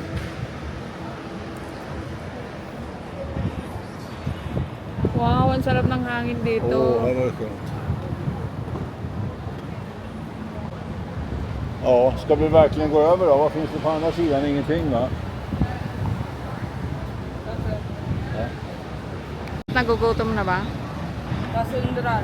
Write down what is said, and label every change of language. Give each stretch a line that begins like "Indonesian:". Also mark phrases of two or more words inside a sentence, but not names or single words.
Filipino: Wow, ang sarap ng hangin dito.
Swedish: Här var det skönt. Ja, ska vi verkligen gå över då? Vad finns det på andra sidan? Ingenting va?
Filipino: Nagugutom na ba? Kasunduran.